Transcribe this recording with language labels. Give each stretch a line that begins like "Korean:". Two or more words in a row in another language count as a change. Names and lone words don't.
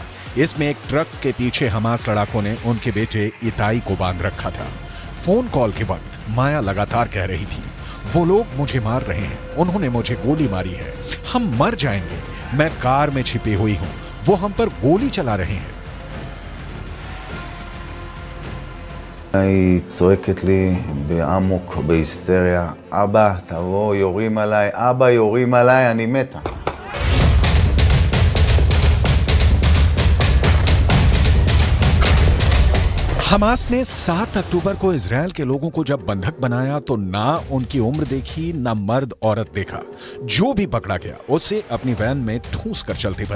Hindi: इसमें एक ट्रक के पीछे हमास लड़ाकों ने उनके बेटे इताई को बांध रखा था। फोन कॉल के वक्त माया लगातार कह रही थी, वो लोग मुझे मार रहे हैं, उन्होंने मुझे गोली मारी है, हम मर जाएंगे, मैं कार में छिपी हुई हूं, वो हम पर गोली चला रहे हैं।
Hebrew: היא צועקת לי בעמוק, בהיסטריה, אבא, תבוא, יורים עליי, אבא, יורים עליי, אני מתה.
Hindi: हमास ने 7 अक्टूबर को इजराइल के लोगों को जब बंधक बनाया तो ना उनकी उम्र देखी, ना मर्द औरत देखा। जो भी पकड़ा गया उसे अपनी वैन में ठूस कर चलते बने।